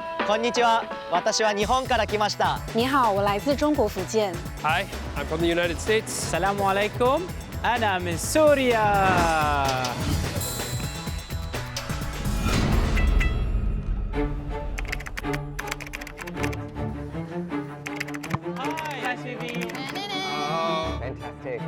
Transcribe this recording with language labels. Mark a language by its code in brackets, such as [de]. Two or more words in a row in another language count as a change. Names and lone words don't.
[ja] こんにちは。私は日本から来ました。 [zh] 你好，我来自中国福建。 [en] Hi, I'm from the United States. [ar] السلام عليكم أنا من سوريا. [en] Hi, Fantastic.